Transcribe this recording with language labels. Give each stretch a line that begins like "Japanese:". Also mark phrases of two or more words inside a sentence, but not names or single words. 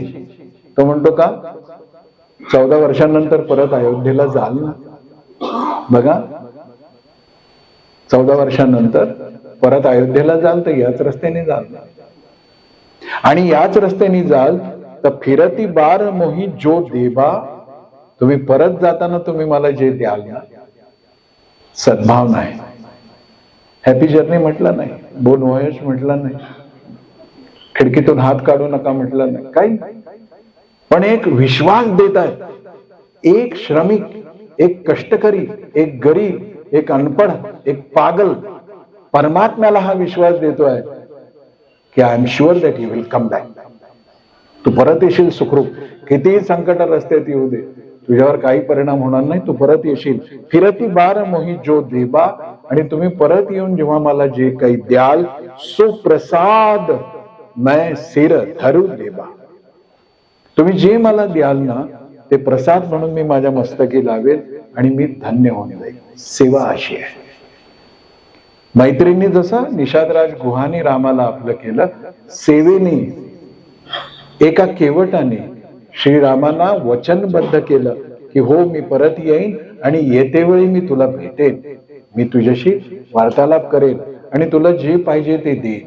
Marathi: तो म्हणतो का 14 वर्षांनंतर परत अयोध्येला जाल ना. बघा 14 वर्षांनंतर परत अयोध्येला जाल तर याच रस्त्याने जाल, आणि याच रस्त्याने जाल तर
Awadhi: फिरती बार मोही जो देबा.
Marathi: तुम्ही परत जाताना तुम्ही मला जे द्याल ना, सद्भाव नाही,
English: happy journey
Marathi: म्हटलं नाही,
French: bon voyage
Marathi: म्हटलं नाही, खिडकीतून हात काढू नका म्हटलं नाही, काही नाही. पण एक विश्वास देत आहे. एक श्रमिक, एक कष्टकरी, एक गरीब, एक अनपढ, एक पागल परमात्म्याला हा विश्वास देतोय की
English: I am sure that you will come back.
Marathi: तू परत येशील सुखरूप. कितीही संकट रस्त्यात येऊ दे, तुझ्यावर काही परिणाम होणार नाही, तू परत येशील.
Awadhi: फिरती बार मोही जो देबा.
Marathi: आणि तुम्ही परत येऊन जेव्हा मला जे काही द्याल,
Awadhi: सो प्रसाद मैं सिर धरू देबा.
Marathi: तुम्ही जे मला द्याल ना, ते प्रसाद म्हणून मी माझ्या मस्तकी लावेल आणि मी धन्य होऊन जाईल. सेवा अशी आहे. मैत्रिणी जसं निषादराज गुहाने रामाला आपलं केलं, सेवेने एका केवटाने श्रीरामांना वचनबद्ध केलं की हो मी परत येईन आणि येतेवेळी मी तुला भेटेन, मी तुझ्याशी वार्तालाप करेन आणि तुला जे पाहिजे ते देईन.